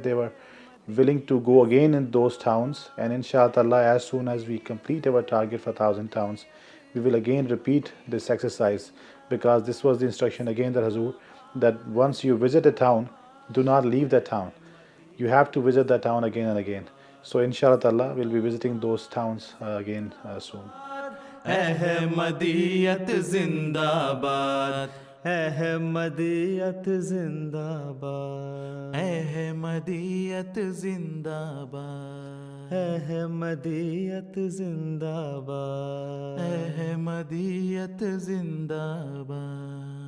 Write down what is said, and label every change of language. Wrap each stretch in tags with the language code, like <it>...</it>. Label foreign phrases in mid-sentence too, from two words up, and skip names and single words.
<en>They were willing to go again in those towns, and inshallah, as soon as we complete our target for 1,000 towns, we will again repeat this exercise, because this was the instruction again that Hazur, that once you visit a town, do not leave that town. You have to visit that town again and again. So inshallah, we'll be visiting those towns again soon.</en> <ur>احمدیت زندہ باد، احمدیت زندہ باد، احمدیت زندہ باد، احمدیت زندہ باد، احمدیت زندہ باد.</ur>